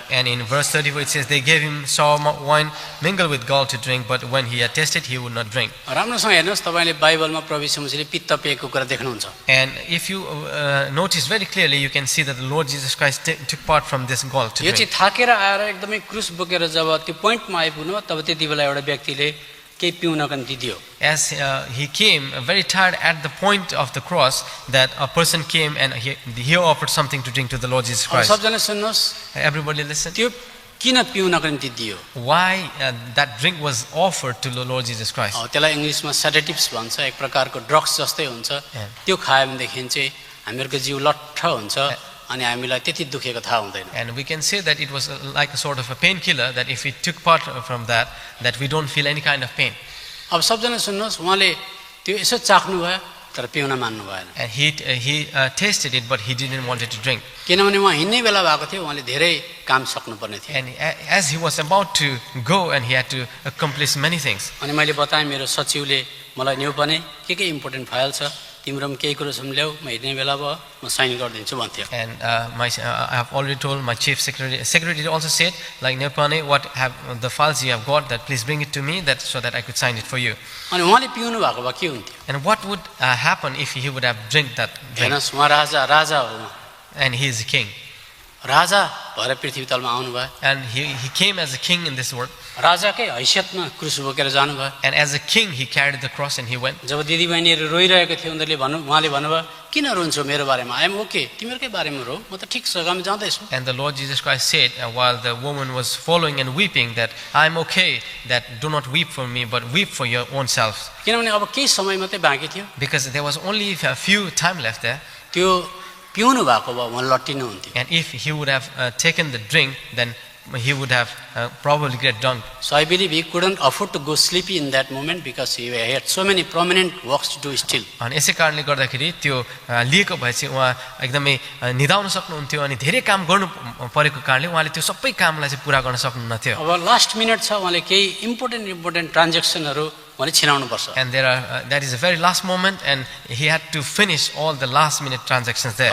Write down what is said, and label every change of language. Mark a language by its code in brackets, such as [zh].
[en] And in verse 34 it says, they gave him sour wine mingled with gall to drink, but when he had tasted, he would not drink. [ne] राम्रोसँग हेर्नुहोस्, तपाईले बाइबलमा प्रभु यीशु मसीहले पित्त पिएको कुरा देख्नुहुन्छ। [en] And if you notice very clearly, you can see that the Lord Jesus Christ took part from this gall to [ne] यो [en] drink. [ne] चाहिँ थाकेर आएर एकदमै क्रुस बोकेर जब त्यो पोइन्टमा आइपुग्नु, तब त्यति बेला एउटा व्यक्तिले केही पिउनको निम्ति दियो। [en] As he came very tired at the point of the cross, that a person came and he offered something to drink to the Lord Jesus [ne] अब [en] Christ. [ne] सबजना सुन्नुहोस्, [en] Everybody listen. [ne] त्यो किन पिउनको निम्ति दियो? [en] Why that drink was offered to the Lord Jesus Christ. [ne] त्यसलाई इङ्ग्लिसमा सेडेटिभ्स भन्छ, एक प्रकारको ड्रग्स जस्तै हुन्छ। त्यो खायो भनेदेखि चाहिँ हामीहरूको जिउ लट्ठ हुन्छ अनि हामीलाई त्यति दुखेको थाहा हुँदैन। [en] And we can say that it was like a sort of a painkiller, that if we took part from that we don't feel any kind of pain. [ne] अब सबजना सुन्नुहोस्, उहाँले त्यो यसो चाख्नु भयो तर पिउन मान्नु भएन। [en] And he tasted it, but he didn't want it to drink. [ne] किनभने उहाँ हिँड्नै बेला भएको थियो, उहाँले धेरै काम सक्नुपर्ने थियो। [en] And as he was about to go, and he had to accomplish many things. [ne] अनि मैले बताएँ मेरो सचिवले मलाई न्यू पनि के इम्पोर्टेन्ट फाइल छ, तिम्रो केही कुरो सम ल्याऊ, म हिँड्ने बेला भयो म साइन गरिदिन्छु भन्थ्यो। [en] And I have already told my chief secretary also said, like, Nepane, what have the files you have got, that please bring it to me, that so that I could sign it for you. [ne] अनि उहाँले पिउनु भएको भए के हुन्थ्यो? [en] And what would happen if he would have drink that drink? [ne] हेर्नुहोस्, उहाँ राजा हो, [en] And he is a king. [ne] राजा भएर पृथ्वी तलमा आउनु भयो। [en] And he came as a king in this world. [ne] राजाकै हैसियतमा क्रुस बोकेर जानुभयो। [en] And as a king, he carried the cross and he went. [ne] जब दिदीबहिनीहरू रोइरहेको थियो, उहाँले भन्नुभयो, किन रुन्छौ मेरो बारेमा? [en] I am okay, [ne] तिमीहरूकै बारेमा रो, म त ठिक छ, गाउँमा जाँदैछु। [en] And the Lord Jesus Christ said, while the woman was following and weeping, that I am okay, that do not weep for me, but weep for your own selves. [ne] किनभने अब केही समय मात्रै बाँकी थियो। [en] Because there was only a few time left there. [ne] त्यो पिउनु भएको भए उहाँ लट्टिनु हुन्थ्यो। [en] And if he would have taken the drink, then he would have probably get drunk. So I believe he couldn't afford to go sleepy in that moment because he had so many prominent works to do still. [ne] अनि यसै कारणले गर्दाखेरि त्यो लिएको भए चाहिँ उहाँ एकदमै निदाउन सक्नुहुन्थ्यो अनि धेरै काम गर्नु परेको कारणले उहाँले त्यो सबै कामलाई चाहिँ पुरा गर्न सक्नुहुन्न थियो. अब लास्ट मिनट छ, उहाँले केही इम्पोर्टेन्ट ट्रान्जेक्सनहरू उहाँले छिनाउनु पर्छ। [en] And that is the very last moment, and he had to finish all the last minute transactions there.